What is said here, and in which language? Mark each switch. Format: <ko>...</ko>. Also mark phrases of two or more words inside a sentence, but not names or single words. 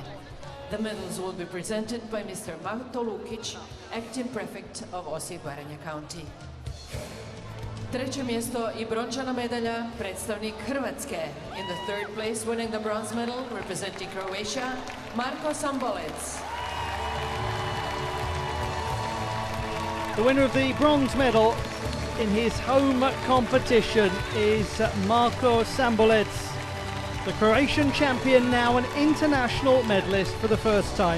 <en>The medals will be presented by Mr. Mato Lukić, acting prefect of Osijek-Baranja County.</en> <hr>Treće mjesto i brončana medalja, predstavnik Hrvatske.</hr> <en>In the third place, winning the bronze medal, representing Croatia, Marko Sambolec. The winner of the bronze medal in his home competition is Marko Sambolec, the Croatian champion, now an international medalist for the first time.</en>